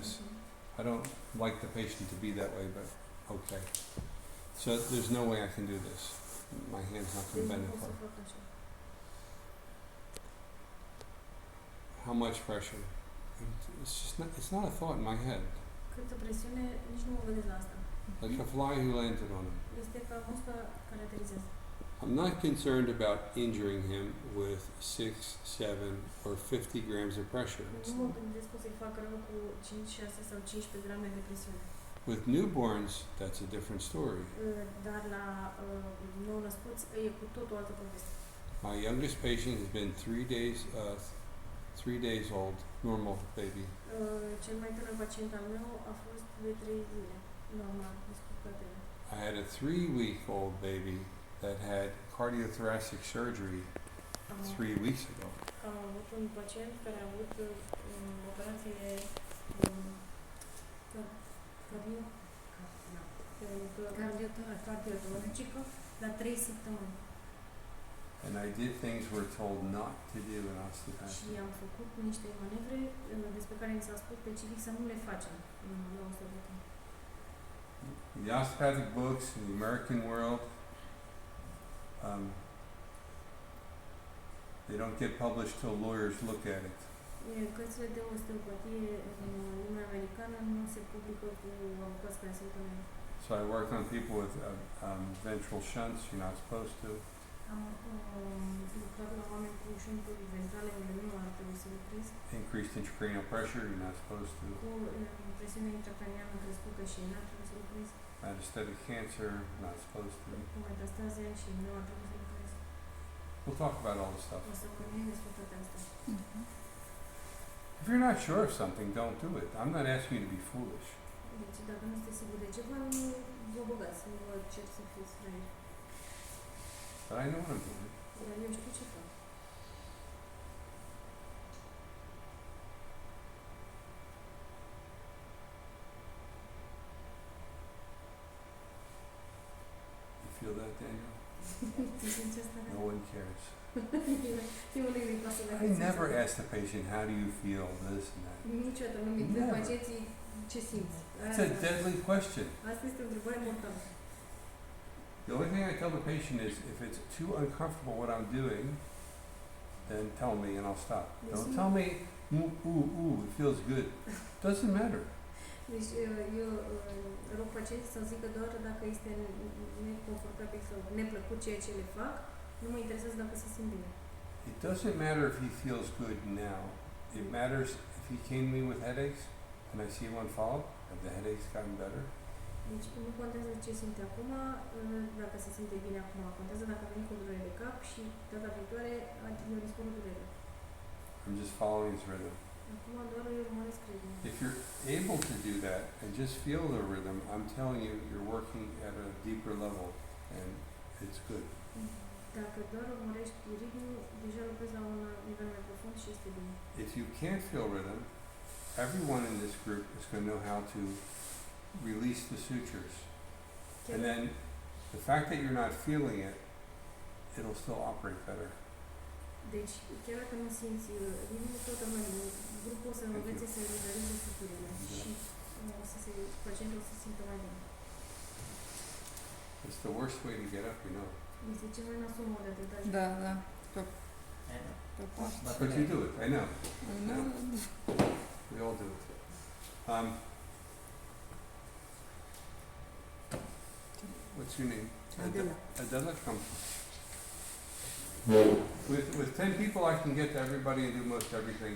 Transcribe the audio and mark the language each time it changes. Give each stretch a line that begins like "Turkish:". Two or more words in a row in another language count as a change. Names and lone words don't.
English: I don't like the patient to be that way, but okay. So there's no way I can do this. My hand's not going to bend far. How much pressure? It's not a thought in my head.
Romanian: Câtă presiune, nici nu mă gândesc la asta.
English: Like a fly who landed on him.
Romanian: Este ca musca care aterizează.
English: I'm not concerned about injuring him with 6, 7, or 50 grams of pressure.
Romanian: Nu mă gândesc că o să-i fac rău cu 5, 6 sau 15 grame de presiune.
English: With newborns, that's a different story.
Romanian: Dar la nou-născuți e cu tot o altă poveste.
English: My youngest patient has been 3 days old, normal baby.
Romanian: Cel mai tânăr pacient al meu a fost de 3 zile, normal, născut.
English: I had a 3-week-old baby that had cardiothoracic surgery 3 weeks ago.
Romanian: Am avut un pacient care a avut operație cardiotoracică la 3 săptămâni.
English: And I did things we're told not to do in osteopathy.
Romanian: Și am făcut niște manevre despre care mi s-a spus specific să nu le facem în osteopatie.
English: the osteopathic books in the American world, they don't get published till lawyers look at it.
Romanian: Cărțile de osteopatie în lumea americană nu se publică cu avocați care se uită la ele.
English: So I worked on people with ventral shunts. You're not supposed to.
Romanian: Am lucrat la oameni cu șunturi ventrale unde nu ar trebui să lucrezi,
English: Increased intracranial pressure. You're not supposed to.
Romanian: cu presiunea intracraniană crescută și n-ar trebui să lucrezi,
English: Metastatic cancer. Not supposed to.
Romanian: cu metastaze și nu ar trebui să lucrezi.
English: We'll talk about all this stuff.
Romanian: O să vorbim despre toate astea.
English: If you're not sure of something, don't do it. I'm not asking you to be foolish.
Romanian: Deci dacă nu sunteți siguri de ceva, nu vă băgați, nu vă cer să fiți fraieri.
English: But I know what I'm doing.
Romanian: Dar eu știu ce fac.
English: You feel that, Daniel?
Romanian: Tu simți asta?
English: No one cares.
Romanian: Nimănui nu-i pasă dacă
English: I
Romanian: simți
English: never
Romanian: asta.
English: ask the patient, how do you feel, this and that.
Romanian: Niciodată nu-mi întreb
English: Never.
Romanian: pacienții ce simți.
English: It's a deadly question.
Romanian: Asta este o întrebare mortală.
English: The only thing I tell the patient is, if it's too uncomfortable what I'm doing, then tell me and I'll stop. Don't tell me, it feels good. Doesn't matter.
Romanian: Deci eu rog pacienții să-mi zică doar dacă este neconfortabil sau neplăcut ceea ce le fac, nu mă interesează dacă se simt bine.
English: It doesn't matter if he feels good now. It matters if he came to me with headaches and I see one follow-up, have the headaches gotten better?
Romanian: Deci nu contează ce simte acum, dacă se simte bine acum, contează dacă a venit cu durere de cap și data viitoare mi-a dispărut durerea.
English: I'm just following his rhythm.
Romanian: Acum doar îi urmăresc ritmul.
English: If you're able to do that and just feel the rhythm, I'm telling you, you're working at a deeper level and it's good.
Romanian: Dacă doar urmărești ritmul, deja lucrezi la un nivel mai profund și este bine.
English: If you can't feel rhythm, everyone in this group is going to know how to release the sutures. And then the fact that you're not feeling it, it'll still operate better.
Romanian: Deci, chiar dacă nu simți ritmul, toată lumea din grupul o să învețe să elibereze suturile și pacientul o să se simtă mai bine.
English: It's the worst way to get up, you know.
Romanian: Este cel mai nasol mod de a te da. Da, da. Pe parte.
English: But you do it, I know.
Romanian: Nu,
English: We all do it. What's your name? Adela. Adela, come. With 10 people, I can get to everybody and do most everything.